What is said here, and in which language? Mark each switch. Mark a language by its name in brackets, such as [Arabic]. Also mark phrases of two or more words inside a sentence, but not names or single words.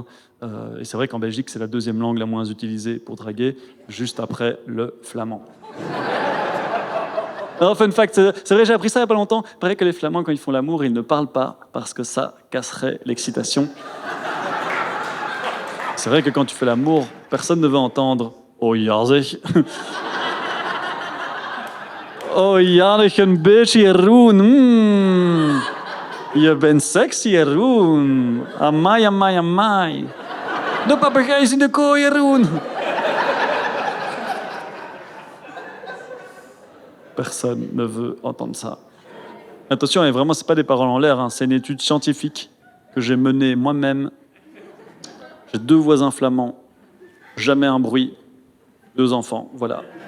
[French] Et c'est vrai qu'en Belgique, c'est la deuxième langue la moins utilisée pour draguer, juste après le flamand. Alors, fun fact, c'est vrai, j'ai appris ça il n'y a pas longtemps. Il paraît que les Flamands, quand ils font l'amour, ils ne parlent pas parce que ça casserait l'excitation. C'est vrai que quand tu fais l'amour, personne ne veut entendre « Oh, jaze ». [Dutch] « Oh, Jannig, een beetje Jeroen. Je bent sexy, Jeroen. Amai, amai, amai. De papegaai is in de kooi, Jeroen. [French] » Personne ne veut entendre ça. Attention, et vraiment, c'est pas des paroles en l'air, hein. C'est une étude scientifique que j'ai menée moi-même. J'ai 2 voisins flamands, jamais un bruit, 2 enfants, voilà.